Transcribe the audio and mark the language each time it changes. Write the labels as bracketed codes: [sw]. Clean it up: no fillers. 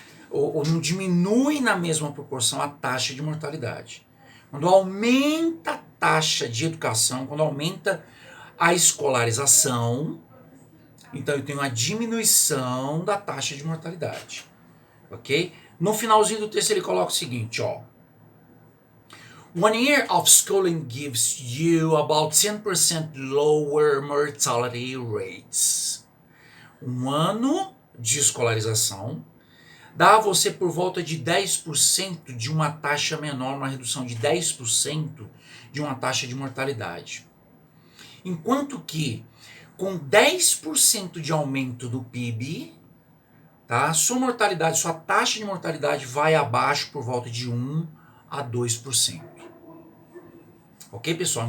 [pt] ou não diminui na mesma proporção a taxa de mortalidade. Quando aumenta a taxa de educação, quando aumenta a escolarização, então eu tenho uma diminuição da taxa de mortalidade, ok? No finalzinho do texto ele coloca o seguinte, ó. [en] 1 year of schooling gives you about 10% lower mortality rates. [pt] 1 ano de escolarização dá a você por volta de 10% de uma taxa menor, uma redução de 10% de uma taxa de mortalidade. Enquanto que, com 10% de aumento do PIB, tá, sua taxa de mortalidade vai abaixo por volta de 1 a 2%. Ok, pessoal?